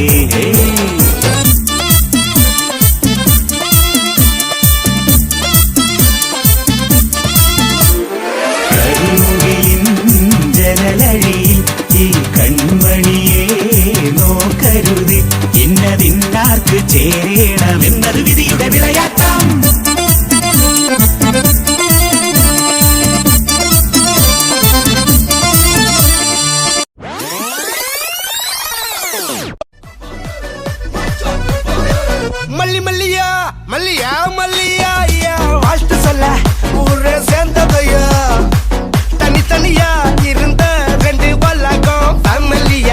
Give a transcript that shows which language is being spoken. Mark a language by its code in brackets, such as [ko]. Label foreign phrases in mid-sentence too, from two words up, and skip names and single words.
[ml] കരിമുകിലിൻ ജനലഴിയിൽ ഈ കൺമണിയെ നോക്കരുത് ഇന്നതിന്നാർക്ക് ചേരണമെന്നത് വിധിയുടെ വിളയാട്ടം. [ta] மல்லி மல்லியா மல்லியா மல்லியா ஐயா வாழ்த்து சொல்ல ஊரே சேர்ந்ததையா தனித்தனியா இருந்த ரெண்டு வல்லகம் ஃபேமிலியா